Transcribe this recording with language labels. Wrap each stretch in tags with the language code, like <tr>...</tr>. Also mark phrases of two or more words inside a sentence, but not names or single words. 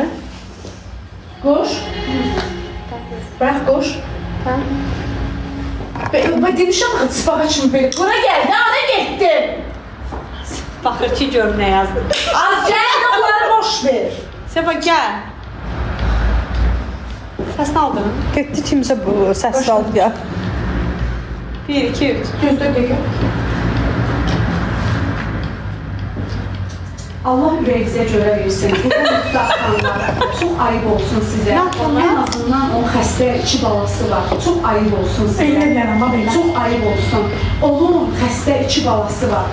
<az>Qoş. Bax qoş. Ben demişəm axı sıfağa kimi belə. Bura gəldi, ana getdi. Baxır ki, gör nə yazdı. Az gəl, onları boş ver. Səba, gəl. Səsini aldın.</az> <tr>Gitti kimse bu ses aldı ya.</tr> <az>1, 2, 3. Gözdə dəqiq. Allah ürəyinizə görə versin. Burada nöqtə atanlar. Çox ayıb olsun sizə.</az> <tr>En azından</tr> <az>o xəstə 2 balası var. Çox ayıb olsun sizə. Elə deyərəm, bax belə. Çox ayıb olsun. Onun xəstə 2 balası var.</az>